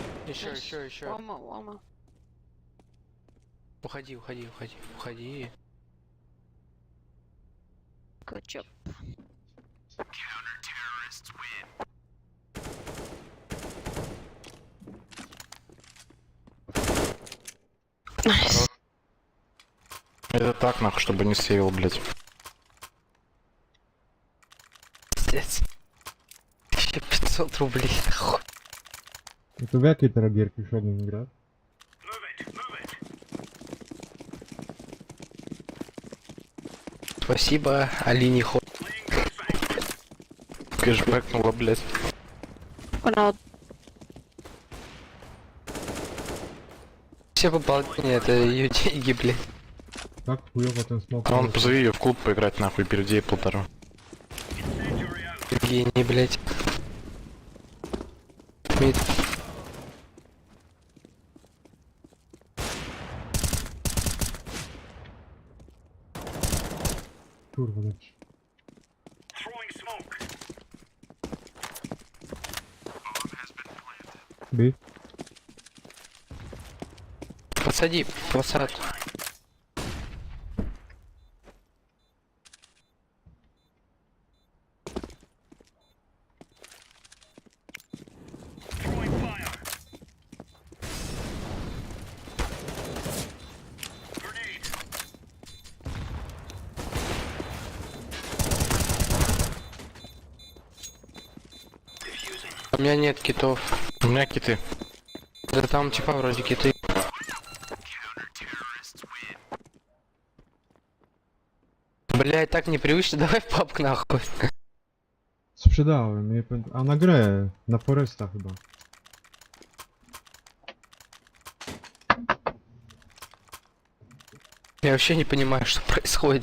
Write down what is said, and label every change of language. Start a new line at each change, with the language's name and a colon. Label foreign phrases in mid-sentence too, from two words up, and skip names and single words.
Russian: Еще.
English: One more, one more.
Russian: Уходи.
English: Good job. Nice.
Russian: Это так, нахуй, чтобы не сейвил, блядь. Пиздец. 1500 рублей, нахуй.
Polish: To w jakiej teraz gierki Shogun gra?
Russian: Спасибо, Алине Хо. Кэшбэкнула, блядь.
English: One out.
Russian: Все пополнение, это ее деньги, блядь.
Polish: Tak chujowo ten smok.
Russian: А он позови ее в клуб поиграть, нахуй, перейди ей 1,5. Гений, блядь. Мид.
Polish: Kurwa, lecz. By?
Russian: Посади, посад. У меня нет китов. У меня киты. Да там типа вроде киты. Блядь, так непривычно, давай в папку нахуй.
Polish: Sprzedałem, a na grę, na Foresta chyba.
Russian: Я вообще не понимаю, что происходит.